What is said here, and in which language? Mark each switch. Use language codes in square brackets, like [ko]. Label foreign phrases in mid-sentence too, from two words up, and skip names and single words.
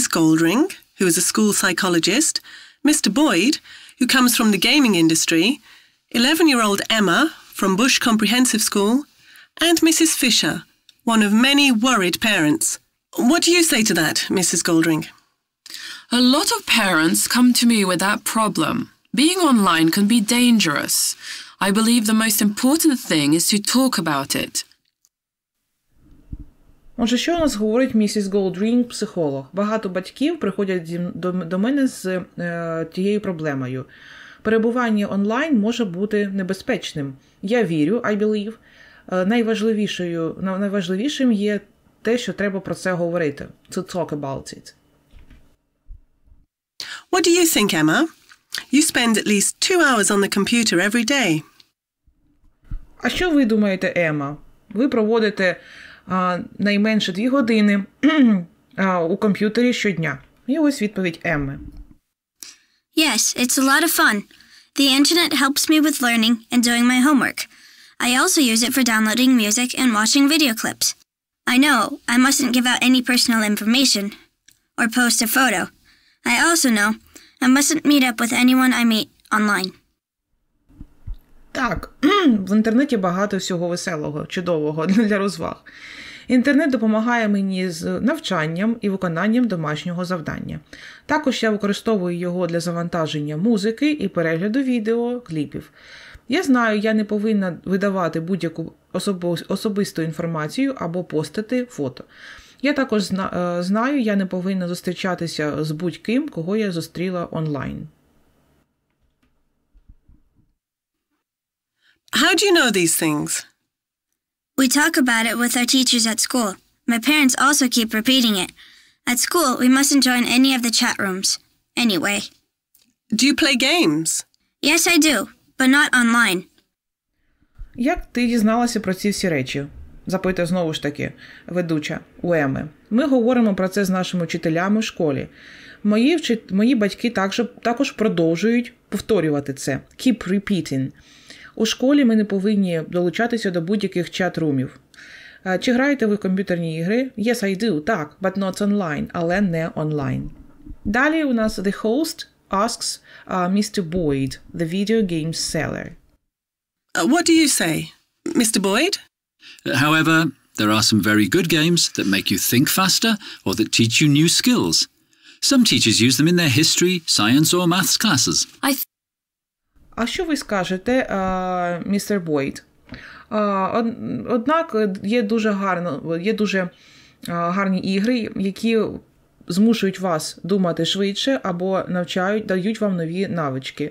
[en] Goldring, who is a school psychologist, Mr. Boyd, who comes from the gaming industry, 11-year-old Emma from Bush Comprehensive School, and Mrs. Fisher, one of many worried parents. What do you say to that, Mrs. Goldring? A lot of parents come to me with that problem. Being online can be dangerous. I believe the most important thing is to talk about it. [uk] Отже, що у нас говорить місіс Голдрінг, психолог? Багато батьків приходять до мене з тією проблемою. Перебування онлайн може бути небезпечним. Я вірю, [en] I believe. [uk] Найважливішим є те, що треба про це говорити. [en] To talk about it. What do you think, Emma? You spend at least 2 hours on the computer every day. [uk] А що ви думаєте, Ема? Ви проводите найменше 2 години у комп'ютері щодня. І ось відповідь Емми. [en] Yes, it's a lot of fun. The internet helps me with learning and doing my homework. I also use it for downloading music and watching video clips. I know I mustn't give out any personal information or post a photo. I also know I mustn't meet up with anyone I meet online. [uk] Так, в інтернеті багато всього веселого, чудового для розваг. Інтернет допомагає мені з навчанням і виконанням домашнього завдання. Також я використовую його для завантаження музики і перегляду відео, кліпів. Я знаю, я не повинна видавати будь-яку особисту інформацію або постити фото. Я також знаю, я не повинна зустрічатися з будь-ким, кого я зустріла онлайн. [en] How do you know these things? We talk about it with our teachers at school. My parents also keep repeating it. At school, we mustn't join any of the chat rooms. Anyway. Do you play games? Yes, I do, but not online. [uk] Як ти дізналася про ці всі речі? Запитує знову ж таки ведуча у Еми. Ми говоримо про це з нашими вчителями в школі. Мої батьки також продовжують повторювати це. [en] Keep repeating. [uk] У школі ми не повинні долучатися до будь-яких чат-румів. Чи граєте ви в комп'ютерні ігри? [en] Yes, I do, так, but not online, [uk] але не онлайн. Далі у нас [en] the host asks Mr. Boyd, the video game seller. What do you say, Mr. Boyd? However, there are some very good games that make you think faster or that teach you new skills. Some teachers use them in their history, science or maths classes. [uk] А що ви скажете, містер Бойд? Однак є дуже гарні ігри, які змушують вас думати швидше або дають вам нові навички.